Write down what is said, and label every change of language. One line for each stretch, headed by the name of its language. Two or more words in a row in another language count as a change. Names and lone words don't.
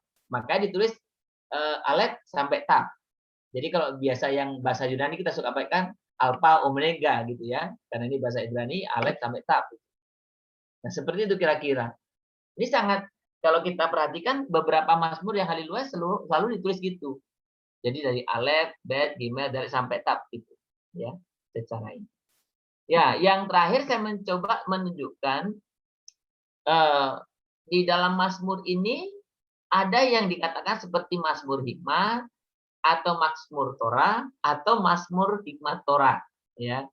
Indonesian: Maka ditulis alef sampai taf. Jadi kalau biasa yang bahasa Yunani kita suka pakai alfa omega gitu ya. Karena ini bahasa Ibrani alef sampai taf. Nah, seperti itu kira-kira. Ini sangat, kalau kita perhatikan beberapa mazmur yang haleluya selalu ditulis gitu. Jadi dari
Hebrew: alef, bet, gimel,
Indonesian: dari sampai taf gitu. Ya, secara ini. Ya, yang terakhir saya mencoba menunjukkan di dalam mazmur ini ada yang dikatakan seperti mazmur hikmat atau mazmur Torah atau mazmur hikmat Torah, ya.